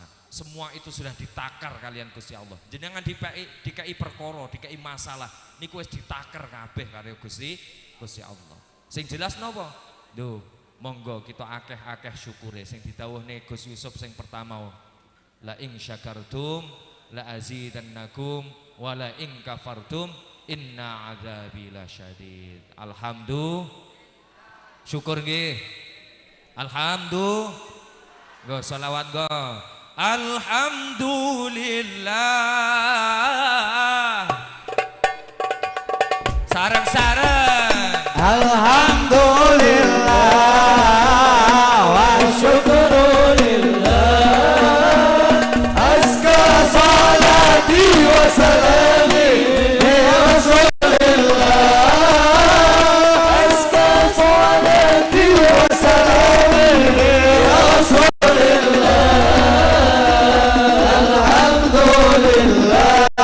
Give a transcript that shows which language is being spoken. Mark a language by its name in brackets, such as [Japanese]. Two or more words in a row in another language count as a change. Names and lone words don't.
[Indonesian] Semua itu sudah ditakar kalian Gusti Allah. [Javanese] Jenengan dikai perkara, dikai masalah, niku wis ditakar kabeh karo Gusti Allah. Sing jelas napa? Duh, monggo kita akeh-akeh syukure sing didhawuhne Gus Yusuf sing pertama. [Arabic] لئن شكرتم لأزيدنكم ولئن كفرتم إن عذابي لشديد. [Javanese] Alhamdulillah. Syukur nggih. Alhamdulillah. Go selawat go. Alhamdulillah. Sareng-sareng. [Arabic] الحمد لله والشكر لله. أزكى صلاتي وسلامي يا رسول الله. أزكى صلاتي وسلامي يا رسول الله. [Javanese] Alhamdulillah.